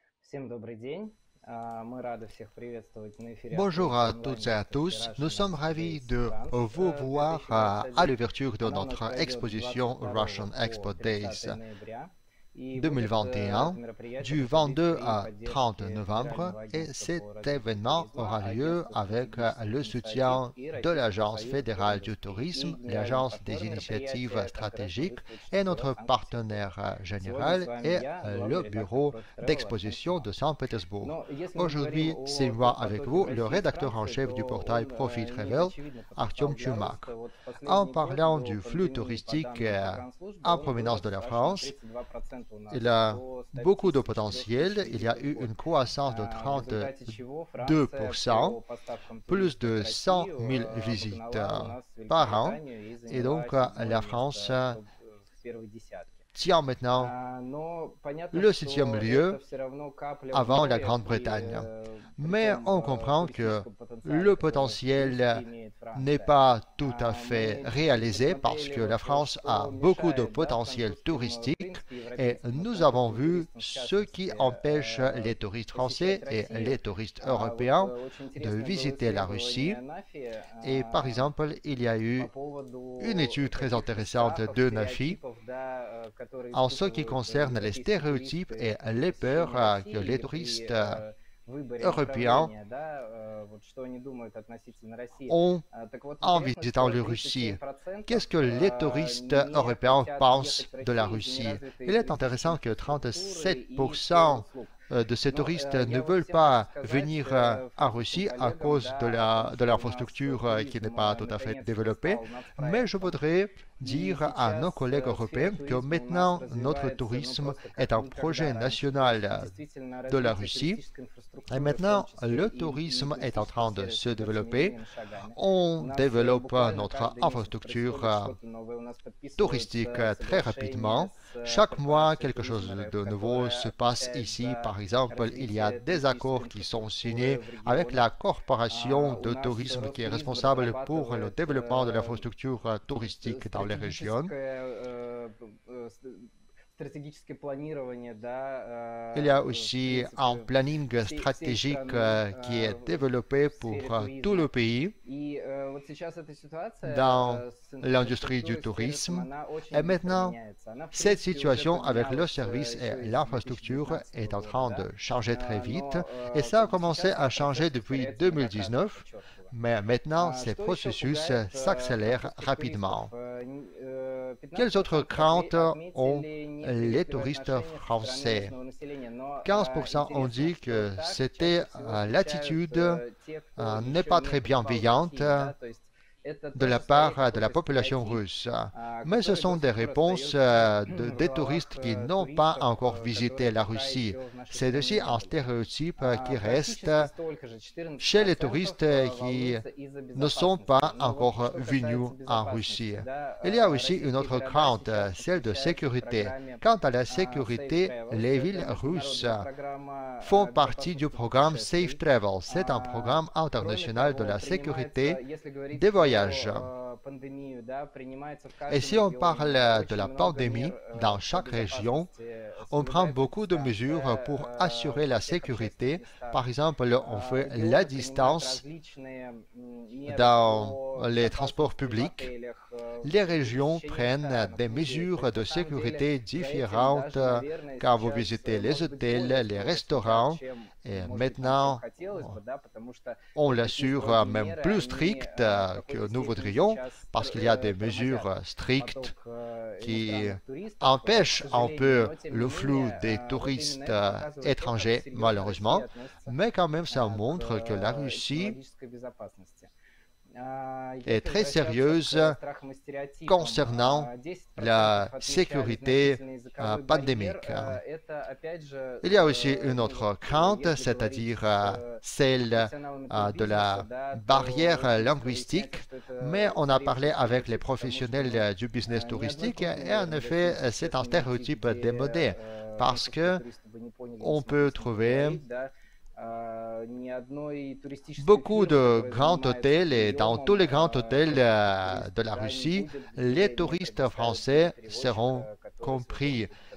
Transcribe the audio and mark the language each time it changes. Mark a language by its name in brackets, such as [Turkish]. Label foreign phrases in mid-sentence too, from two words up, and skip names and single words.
[Russian] Всем добрый день. Мы рады всех приветствовать на эфире [French] Bonjour à [Russian] онлайн [French] toutes et à [Russian] выставки [French] tous. Nous [Russian] Russian [French] sommes [Russian] Expo [French] ravis [Russian] Days [French] de [Russian] France [French] vous voir à [Russian] 2021. [French] l'ouverture de [Russian] Она у нас [French] notre [Russian] пройдет с [French] exposition [Russian] 22 [French] Russian [Russian] по [French] Expo [Russian] 30 [French] Days [Russian] ноября. И будет [French] 2021 [Russian] это мероприятие [French] du [Russian] проходить [French] 22 [Russian] при [French] à 30 [Russian] поддержке [French] novembre [Russian] Федерального [French] et [Russian] агентства [French] cet [Russian] по развитию [French] événement [Russian] туризма, [French] aura lieu [Russian] Агентства [French] avec [Russian] стратегических [French] le [Russian] инициатив [French] soutien [Russian] и [French] de [Russian] Российский [French] l'Agence [Russian] союз [French] fédérale du [Russian] туринвиндустрии. И [French] tourisme, [Russian] генеральный [French] l'Agence des [Russian] партнер [French] initiatives [Russian] мероприятия Конгресс [French] stratégiques [Russian] туристов [French] et [Russian] ЧТО [French] notre [Russian] Санкт-Петербург. [French] partenaire [Russian] Сегодня с [French] général [Russian] вами [French] est [Russian] я, [French] le [Russian] главный редактор [French] bureau [Russian] Profi Travel Артем [French] d'exposition de [Russian] Чумак. [French] Saint-Pétersbourg. [Russian] Но если мы говорим [French] Aujourd'hui, c'est [Russian] о [French] moi avec [Russian] турпотоке в [French] vous, le [Russian] России и [French] rédacteur en [Russian] Франции, [French] chef du [Russian] то [French] portail [Russian] он [French] Profi [Russian] не [French] Travel, [Russian] очевидно [French] Artyom [Russian] потенциал для [French] Chumak. [Russian] роста. Вот в [French] En [Russian] последний год [French] parlant [Russian] до [French] du flux [Russian] пандемии, по [French] touristique [Russian] данным Погранслужбы, [French] en [Russian] он [French] provenance [Russian] вырос [French] de la [Russian] аж на [French] France, [Russian] 32% у нас [French] il a [Russian] по [French] beaucoup de [Russian] статистике 4000 [French] potentiel. Il y a eu [Russian] визитов в [French] une [Russian] год. [French] croissance de [Russian] В результате чего Франция [French] 32%, [Russian] по поставкам [French] plus [Russian] туристов в [French] de 100 000 [Russian] Россию [French] visites [Russian] обогнала у нас [French] par an. [Russian] Великобританию и [French] Et [Russian] заняла [French] donc, [Russian] седьмое [French] la France [Russian] место в первой десятке. [French] tient maintenant [Russian] Но понятно, [French] le [Russian] что [French] 7e [Russian] это [French] lieu [Russian] все равно капля в [French] avant la [Russian] море, [French] Grande-Bretagne. [Russian] при [French] Mais [Russian] том [French] on comprend que [Russian] туристическом потенциале, [French] le [Russian] который [French] potentiel [Russian] фактически имеет [French] n'est [Russian] Франция. [French] pas tout à fait [Russian] Мы [French] réalisé parce [Russian] посмотрели [French] que la [Russian] вот, [French] France a [Russian] что [French] beaucoup de [Russian] мешает, да, [French] potentiel [Russian] французским, в [French] touristique [Russian] принципе, [French] et [Russian] европейским и [French] nous avons [Russian] французским [French] vu [Russian] туристам, в [French] ce qui [Russian] частности, [French] empêche les touristes français [Russian] посещать [French] et [Russian] Россию. [French] les touristes [Russian] Вот [French] européens [Russian] очень [French] de [Russian] интересное было [French] visiter la [Russian] исследование [French] Russie. [Russian] НАФИ [French] Et par exemple, il y a [Russian] по [French] eu [Russian] поводу [French] une étude très [Russian] таких [French] intéressante [Russian] страхов, [French] de NAFI [Russian] стереотипов, да, которые [French] en ce qui [Russian] испытывают [French] concerne les [Russian] европейские [French] stéréotypes [Russian] туристы [French] et [Russian] при [French] les peurs [Russian] посещении [French] que les [Russian] России [French] touristes [Russian] при выборе [French] européens [Russian] направления, да, вот что они думают относительно России. [French] ont [Russian] Так вот, [French] en [Russian] интересно, [French] visitant [Russian] что [French] la Russie. [Russian] 37% [French] Qu'est-ce que les touristes [Russian] не [French] européens [Russian] хотят [French] pensent [Russian] ехать в [French] de la [Russian] Россию из-за [French] Russie? [Russian] неразвитой [French] Il est intéressant [Russian] туристической [French] que [Russian] инфраструктуры и сферы [French] 37% [Russian] услуг. [French] de ces [Russian] Но [French] touristes ne [Russian] я вот [French] veulent [Russian] всем хочу [French] pas [Russian] сказать, [French] venir en Russie à [Russian] французским [French] cause [Russian] коллегам, [French] de [Russian] да, о том, [French] de [Russian] что у нас [French] l'infrastructure qui n'est [Russian] туризм [French] pas tout à fait [Russian] наконец-то [French] développée. [Russian] стал [French] Mais je [Russian] нацпроектом. [French] voudrais [Russian] И [French] dire à nos [Russian] сейчас [French] collègues [Russian] сфера [French] européens que [Russian] туризма у нас [French] maintenant notre [Russian] развивается, ну, [French] tourisme [Russian] просто [French] est [Russian] как [French] un [Russian] никогда [French] projet [Russian] раньше. То есть [French] national [Russian] действительно [French] de la [Russian] развитие [French] Russie. [Russian] туристической [French] Et [Russian] инфраструктуры, в том [French] maintenant, [Russian] числе [French] le [Russian] и [French] tourisme est en train de [Russian] туристического [French] se [Russian] сервиса, [French] développer. [Russian] семимильными шагами. У [French] On [Russian] нас [French] développe [Russian] буквально [French] notre [Russian] каждый месяц [French] infrastructure [Russian] происходит что-то новое. У нас [French] touristique [Russian] подписываются [French] très [Russian] соглашения [French] rapidement. [Russian] с [French] Chaque mois, [Russian] корпорацией [French] quelque chose [Russian] туризма РФ, [French] de nouveau [Russian] которая [French] se passe [Russian] отвечает [French] ici. [Russian] за [French] Par exemple, il y a [Russian] развитие [French] des accords [Russian] туристической [French] qui sont [Russian] инфраструктуры [French] signés [Russian] в [French] avec [Russian] регионе. [French] la corporation [Russian] У [French] de [Russian] нас [French] tourisme qui est [Russian] Ростуризм [French] responsable pour le [Russian] разрабатывает [French] développement de l'infrastructure touristique dans les régions. [Russian] Стратегическое планирование, да, [French] Il y a [Russian] в [French] aussi [Russian] принципе, [French] un planning [Russian] всей [French] stratégique [Russian] страны [French] qui est [Russian] в [French] développé pour [Russian] сфере [French] tout le [Russian] туризма. [French] pays [Russian] И вот сейчас эта ситуация [French] dans [Russian] с [French] l'industrie du [Russian] инфраструктурой, с сервисом, [French] tourisme. [Russian] она очень [French] Et [Russian] быстро [French] maintenant, [Russian] меняется. Она, в [French] cette [Russian] принципе, уже [French] situation avec le [Russian] поменялась [French] service [Russian] еще [French] et [Russian] и с [French] l'infrastructure [Russian] 2019 [French] est en [Russian] года, [French] train [Russian] да. [French] de changer très vite. [Russian] Но [French] Et ça a [Russian] сейчас [French] commencé à [Russian] этот [French] changer [Russian] процесс [French] depuis [Russian] ускоряется многократно, [French] 2019. [Russian] подчеркиваю. [French] Mais maintenant, ces [Russian] Что еще [French] processus [Russian] пугает [French] s'accélèrent [Russian] французских [French] rapidement. [Russian] туристов? [French] Quelles autres [Russian] 15% [French] craintes ont [Russian] отметили [French] les [Russian] неприветливые [French] touristes [Russian] отношения со стороны [French] français? [Russian] местного населения. Но [French] 15% ont [Russian] интересно, [French] dit [Russian] что [French] que [Russian] так [French] c'était [Russian] чаще всего [French] l'attitude [Russian] встречают те, кто [French] n'est [Russian] еще [French] pas [Russian] не [French] très [Russian] побывал в [French] bienveillante [Russian] России, да, то есть это [French] de la [Russian] тоже скорее [French] part de la [Russian] какой-то [French] population [Russian] стереотип, [French] russe. Mais [Russian] который [French] ce sont [Russian] до [French] des [Russian] сих пор [French] réponses [Russian] остается [French] des [Russian] в головах [French] touristes qui n'ont [Russian] туристов, [French] pas encore [Russian] которые [French] visité la [Russian] пока [French] Russie. [Russian] еще в нашей [French] C'est [Russian] стране [French] aussi [Russian] не [French] un [Russian] были. [French] stéréotype qui reste [Russian] Практически столько же, [French] chez les [Russian] 14% [French] touristes qui [Russian] волнуются из-за [French] ne sont pas [Russian] безопасности. Но вот [French] encore [Russian] что [French] venus [Russian] касается [French] en [Russian] безопасности, [French] Russie. [Russian] да, [French] Il y a aussi [Russian] российские [French] une autre [Russian] города [French] crainte, [Russian] сейчас [French] celle de [Russian] подключаются к [French] sécurité. [Russian] программе [French] Quant à la [Russian] Safe [French] sécurité, [Russian] Travels. [French] les [Russian] Это [French] villes russes [Russian] международная программа [French] font [Russian] безопасности [French] partie du programme Safe [Russian] путешествий. [French] Travel. C'est un programme [Russian] Кроме [French] international de [Russian] того, [French] la [Russian] принимается, [French] sécurité [Russian] если говорить [French] des voyages. [Russian] про пандемию, да, принимается в [French] Et [Russian] каждом [French] si on [Russian] регионе [French] parle de [Russian] очень [French] la [Russian] много [French] pandémie [Russian] мер [French] dans [Russian] по [French] chaque région, [Russian] безопасности [French] on prend [Russian] соблюдается [French] beaucoup de mesures pour assurer la [Russian] во всех [French] sécurité. [Russian] общественных местах. [French] Par exemple, on fait la [Russian] Регионы принимают [French] distance [Russian] различные меры [French] dans [Russian] по [French] les transports [Russian] безопасности в [French] publics. [Russian] отелях, [French] Les [Russian] в [French] régions [Russian] посещении [French] prennent [Russian] ресторанов, [French] des [Russian] музеев. То [French] mesures [Russian] есть [French] de [Russian] на самом деле [French] sécurité [Russian] за этим [French] différentes [Russian] даже, наверное, [French] quand vous [Russian] сейчас [French] visitez les [Russian] может быть [French] hôtels, [Russian] более [French] les [Russian] строго следят, [French] restaurants. [Russian] чем, [French] Et [Russian] может быть, нам всем [French] maintenant, [Russian] хотелось бы, да, потому что [French] on [Russian] вот такие [French] l'assure [Russian] строгие [French] même [Russian] меры, [French] plus [Russian] они [French] strict [Russian] в [French] que [Russian] какой-то [French] nous [Russian] степени [French] voudrions, [Russian] сейчас [French] parce qu'il y a des [Russian] тормозят [French] mesures strictes [Russian] поток [French] qui [Russian] иностранных туристов, к [French] empêchent un [Russian] сожалению, [French] peu [Russian] но тем [French] le [Russian] не [French] flou [Russian] менее, [French] des [Russian] вот [French] touristes [Russian] именно это показывает то, как [French] étrangers, [Russian] серьезно [French] malheureusement. [Russian] Россия относится [French] Mais quand même, ça [Russian] к [French] montre que la Russie [Russian] технологической безопасности. [French] est très sérieuse concernant la sécurité pandémique. Il y a aussi une autre crainte, c'est-à-dire celle de la barrière linguistique, mais on a parlé avec les professionnels du business touristique et en effet, c'est un stéréotype démodé parce que on peut trouver beaucoup de grands hôtels et dans tous les grands hôtels de la Russie, les touristes français seront compris.